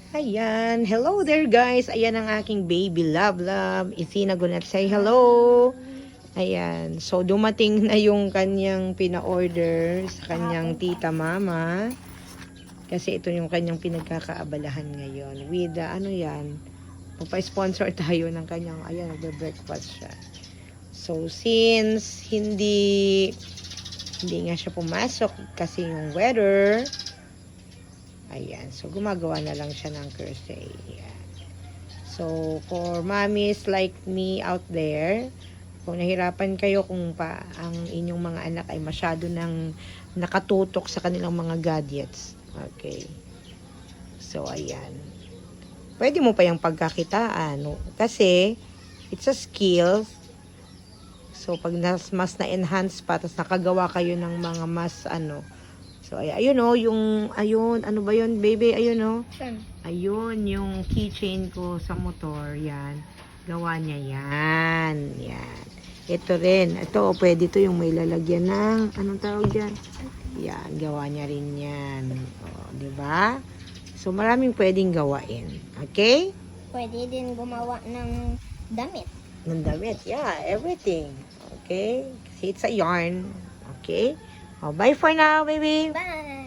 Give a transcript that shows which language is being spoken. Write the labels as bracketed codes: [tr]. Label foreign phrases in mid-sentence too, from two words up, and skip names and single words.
[en] Ayan. Hello there, guys. [tl] Ayan ang aking [en] baby love. Isina Gunat, say hello. Ayan. [tl] So, dumating na yung kanyang pina-order sa kanyang tita mama. Kasi ito yung kanyang pinagkakaabalahan ngayon. With, ano yan? Magpa-sponsor tayo ng kanyang, ayan, nagbe-breakfast siya. So, since hindi nga siya pumasok kasi yung weather, ayan. So, gumagawa na lang siya ng crochet. Ayan. [en] So, for mommies like me out there, [tl] kung nahirapan kayo kung ang inyong mga anak ay masyado nang nakatutok sa kanilang mga gadgets. Okay. So, ayan. Pwede mo pa yung pagkakitaan. No? Kasi, [en] it's a skill. So, [tl] pag mas na-enhance pa, tapos nakagawa kayo ng mga mas, so, ayun o, ayun, ano ba yun, baby? Ayun o. Ayun, yung keychain ko sa motor, yan. Gawa niya yan. Yan. Ito rin. Ito, pwede to yung may lalagyan ng, anong tawag dyan? Yan, gawa niya rin yan. O, diba? So, maraming pwedeng gawain. Okay? Pwede din gumawa ng damit. Ng damit. [en] Yeah, everything. Okay? Kasi it's a yarn. Okay? Oh, bye for now, baby. Bye!